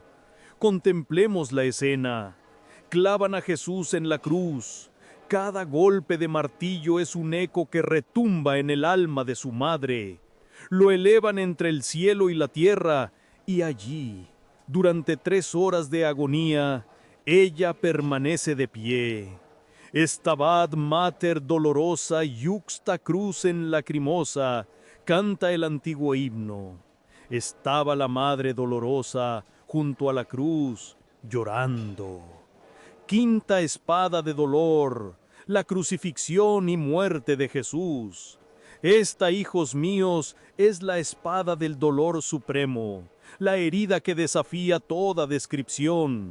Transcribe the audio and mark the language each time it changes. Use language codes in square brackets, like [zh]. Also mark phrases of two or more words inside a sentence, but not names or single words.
[es] Contemplemos la escena. Clavan a Jesús en la cruz. Cada golpe de martillo es un eco que retumba en el alma de su madre. Lo elevan entre el cielo y la tierra, y allí, durante 3 horas de agonía, ella permanece de pie. [la] Stabat Mater dolorosa iuxta crucem lacrimosa, [es] canta el antiguo himno. Estaba la madre dolorosa junto a la cruz, llorando. Quinta espada de dolor, la crucifixión y muerte de Jesús. Esta, hijos míos, es la espada del dolor supremo, la herida que desafía toda descripción.